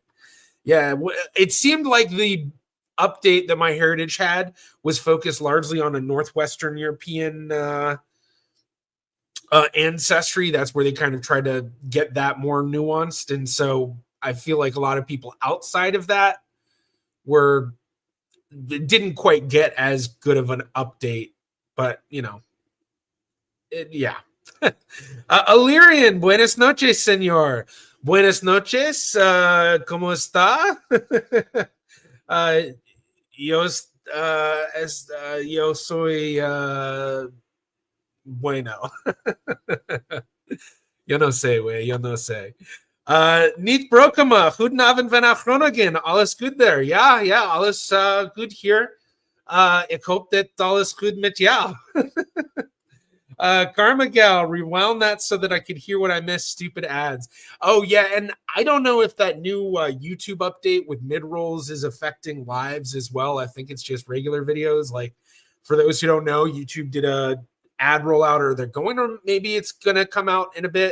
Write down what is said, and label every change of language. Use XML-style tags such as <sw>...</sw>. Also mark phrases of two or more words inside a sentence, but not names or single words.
<en>Yeah, it seemed like the update that my heritage had was focused largely on a Northwestern European ancestry. That's where they kind of tried to get that more nuanced. And so I feel like a lot of people outside of that didn't quite get as good of an update, but yeah.</en> <es>Illyrian, buenas noches, señor. Buenas noches, ¿cómo está? Yo soy bueno. Yo no sé, güey. Yo no sé.</es> <nl>Niet Brokema, goedenavond van Groningen. Alles goed there? Ja, alles goed hier. Ik hoop dat alles goed met jou.</nl> <en>Karma Gal, rewound that so that I could hear what I missed. Stupid ads. Oh, yeah, and I don't know if that new YouTube update with mid-rolls is affecting lives as well. I think it's just regular videos. Like, for those who don't know, YouTube did a ad rollout, or they're going, or maybe it's going to come out in a bit.</en>